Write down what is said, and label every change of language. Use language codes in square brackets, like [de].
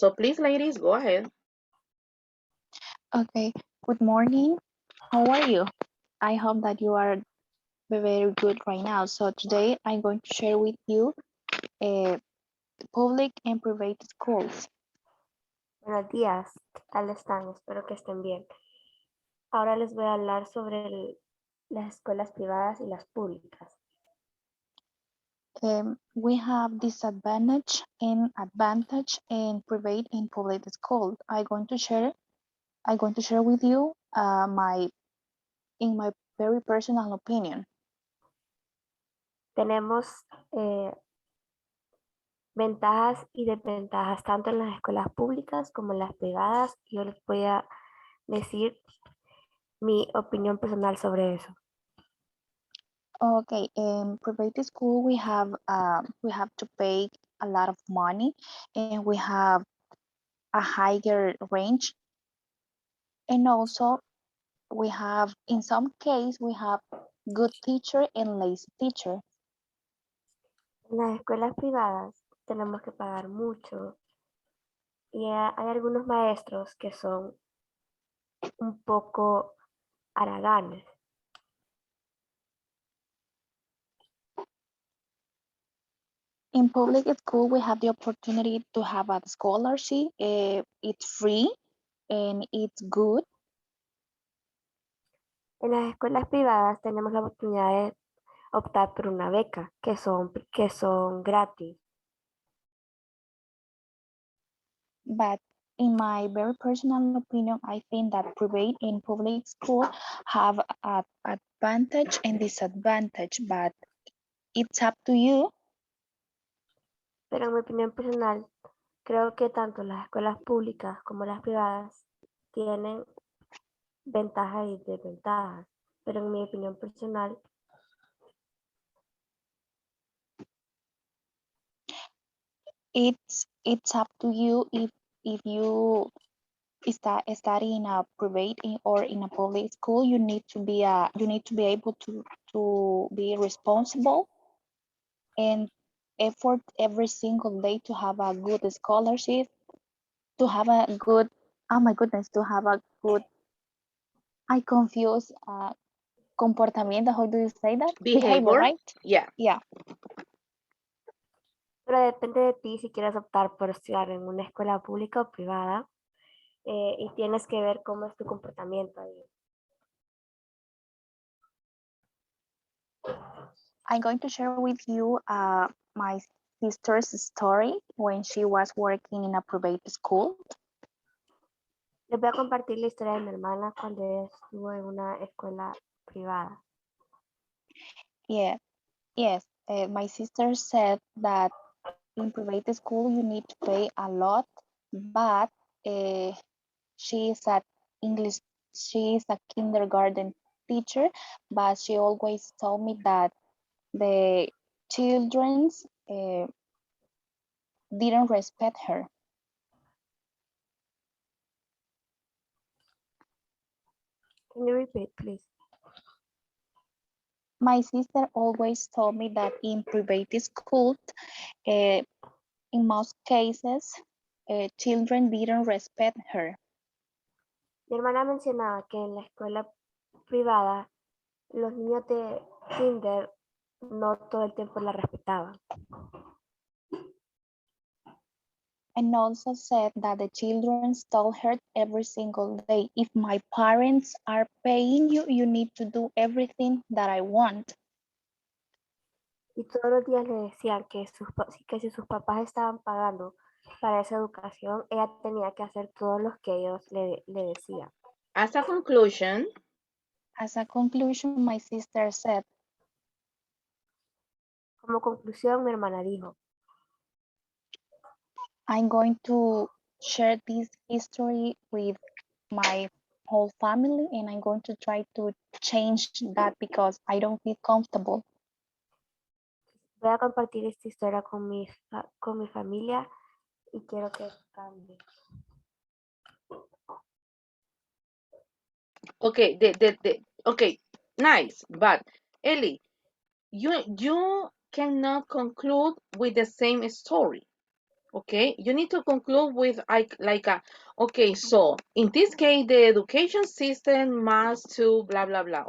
[en] So please, ladies, go ahead. Okay, good morning. How are you? I hope that you are very good right now. So today I'm going to share with you public and private schools. [es] Buenos días, ¿qué tal están? Espero que estén bien. Ahora les voy a hablar sobre las escuelas privadas y las públicas. [en] We have disadvantage and advantage in private and public schools. I'm going to share with you my very personal opinion. [es] Tenemos ventajas y desventajas tanto en las escuelas públicas como en las privadas. Yo les voy a decir mi opinión personal sobre eso. [en] Okay, in private school we have to pay a lot of money, and we have a higher range, and also we have, in some case, we have good teacher and lazy teacher. [es] En las escuelas privadas tenemos que pagar mucho y hay algunos maestros que son un poco haraganes. [en] In public school, we have the opportunity to have a scholarship. It's free and it's good. [es] En las escuelas privadas tenemos la oportunidad de optar por una beca que son gratis. [en] But in my very personal opinion, I think that private and public school have an advantage and disadvantage, but it's up to you. [es] Pero en mi opinión personal, creo que tanto las escuelas públicas como las privadas tienen ventajas y desventajas. Pero en mi opinión personal, [en] It's up to you if you study in a private or in a public school. You need to be able to be responsible and effort every single day to have a good scholarship, to have a good, oh my goodness, to have a good, I confuse comportamiento, how do you say that? Behavior, right? Yeah. Yeah. [es] pero depende de ti si quieres optar por estudiar en una escuela pública o privada y tienes que ver cómo es tu comportamiento ahí. [en] I'm going to share with you my sister's story when she was working in a private school. [es] Les voy a compartir la historia de mi hermana cuando ella estuvo en una escuela privada. [en] Yeah, yes. My sister said that in private school you need to pay a lot, but she is a English, she is a kindergarten teacher, but she always told me that the children didn't respect her. Can you repeat, please? My sister always told me that in private schools, in most cases, children didn't respect her. [es] Mi hermana mencionaba que en la escuela privada los niños de kinder no todo el tiempo la respetaban. [en] And also said that the children told her every single day, if my parents are paying you, you need to do everything that I want. [es] Y todos los días le decían que si sus papás estaban pagando para esa educación, ella tenía que hacer todo lo que ellos le decían. [en] As a conclusion, my sister said, [es] como conclusión, mi hermana dijo, [en] I'm going to share this history with my whole family, and I'm going to try to change that because I don't feel comfortable. [es] Voy a compartir esta historia con mi familia y quiero que cambie. [en] okay, okay, nice, but Ellie, you cannot conclude with the same story. Okay, you need to conclude with okay, so in this case the education system must to blah blah blah.